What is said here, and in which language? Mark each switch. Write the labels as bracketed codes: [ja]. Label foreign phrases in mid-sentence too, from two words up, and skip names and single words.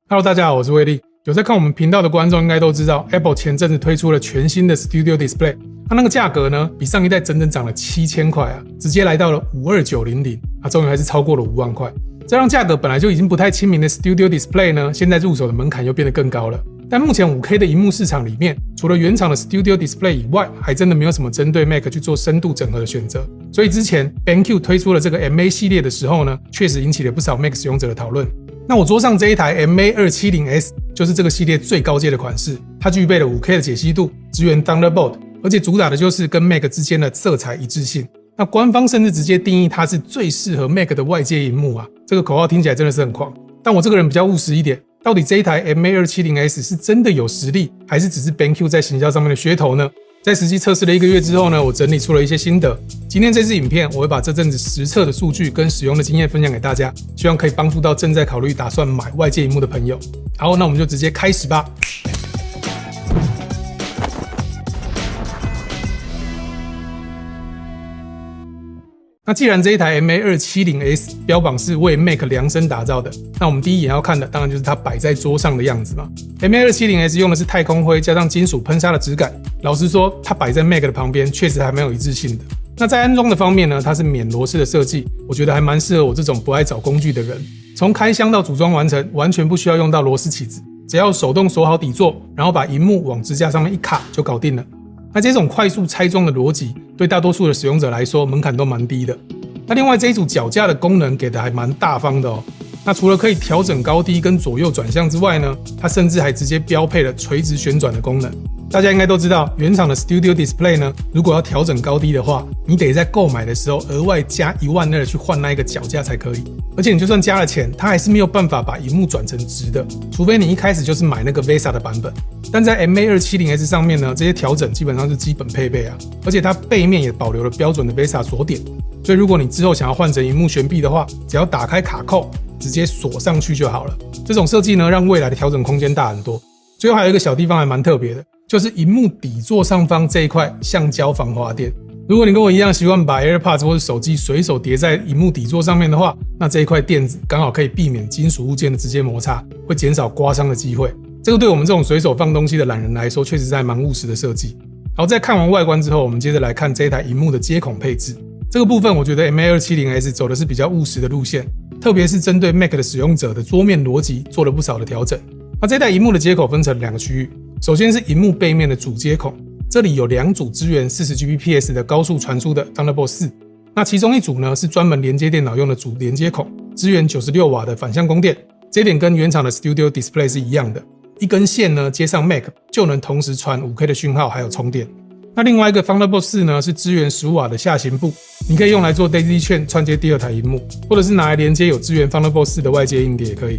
[zh] Hello， 大家好，我是威力。有在看我們頻道的觀眾應該都知道 ，Apple 前陣子推出了全新的 Studio Display，它那個價格呢，比上一代整整漲了7000塊啊，直接來到了52900啊，終於還是超過了5萬塊。這讓價格本來就已經不太親民的 Studio Display 呢，現在入手的門檻又變得更高了。但目前 5K 的螢幕市場裡面，除了原廠的 Studio Display 以外，還真的沒有什麼針對 Mac 去做深度整合的選擇。所以之前 BenQ 推出了這個 MA 系列的時候呢，確實引起了不少 Mac 使用者的討論。那我桌上這一台 MA270S 就是這個系列最高階的款式，它具備了 5K 的解析度，支援 Thunderbolt， 而且主打的就是跟 Mac 之間的色彩一致性。那官方甚至直接定義它是最適合 Mac 的外接螢幕啊，這個口號聽起來真的是很狂。但我這個人比較務實一點，到底這一台 MA270S 是真的有實力，還是只是 BenQ 在行銷上面的噱頭呢？在實際測試了1個月之後呢，我整理出了一些心得。今天這支影片，我會把這陣子實測的數據跟使用的經驗分享給大家，希望可以幫助到正在考慮打算買外接螢幕的朋友。好，那我們就直接開始吧。那既然這一台 MA270S 標榜是為 Mac 量身打造的，那我們第一眼要看的當然就是它擺在桌上的樣子嘛。MA270S 用的是太空灰加上金屬噴砂的質感，老實說，它擺在 Mac 的旁邊確實還蠻有一致性的。那在安裝的方面呢，它是免螺絲的設計，我覺得還蠻適合我這種不愛找工具的人。從開箱到組裝完成，完全不需要用到螺絲起子，只要手動鎖好底座，然後把螢幕往支架上面一卡就搞定了。那這種快速拆裝的邏輯，對大多數的使用者來說，門檻都蠻低的。那另外這一組腳架的功能給的還蠻大方的哦。那除了可以調整高低跟左右轉向之外呢，它甚至還直接標配了垂直旋轉的功能。大家應該都知道，原廠的 Studio Display 呢，如果要調整高低的話，你得在購買的時候額外加12000去換那一個腳架才可以。而且你就算加了錢，它還是沒有辦法把螢幕轉成直的，除非你一開始就是買那個 VESA 的版本。但在 MA270S 上面呢，這些調整基本上是基本配備啊，而且它背面也保留了標準的 VESA 鎖點，所以如果你之後想要換成螢幕懸臂的話，只要打開卡扣，直接鎖上去就好了。這種設計呢，讓未來的調整空間大很多。最後還有一個小地方還蠻特別的，就是螢幕底座上方這一塊橡膠防滑墊。如果你跟我一樣習慣把 AirPods 或者手機隨手疊在螢幕底座上面的話，那這一塊墊子剛好可以避免金屬物件的直接摩擦，會減少刮傷的機會。這個對我們這種隨手放東西的懶人來說，確實是還蠻務實的設計。好，在看完外觀之後，我們接着來看這一台螢幕的接孔配置。這個部分我覺得 MA270S 走的是比較務實的路線，特別是針對 Mac 的使用者的桌面邏輯做了不少的調整。那這台螢幕的接口分成2個區域，首先是螢幕背面的主接孔，這裡有2組支援 40Gbps 的高速傳輸的 Thunderbolt 4，那其中一組呢是專門連接電腦用的主連接孔，支援96瓦的反向供電，這一點跟原廠的 Studio Display 是一樣的，一根線呢接上 Mac 就能同時傳 5K 的訊號還有充電。那另外一個 Thunderbolt 4 呢是支援15瓦的下行部，你可以用來做 [en] Daisy Chain [zh] 串接第2台螢幕，或者是拿來連接有支援 Thunderbolt 4的外接硬碟也可以。